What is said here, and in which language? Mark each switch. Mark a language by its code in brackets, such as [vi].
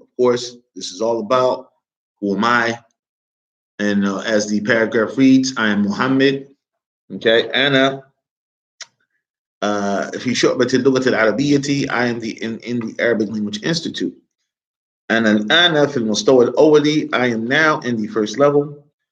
[en] Of course, this is all about who am I? And as the paragraph reads, I am Muhammad. [ar] Okay, أنا في شعبة اللغة العربية. [en] I am in the Arabic Language Institute. [ar] أنا الآن في المستوى الأولي. [en] I am now in the first level.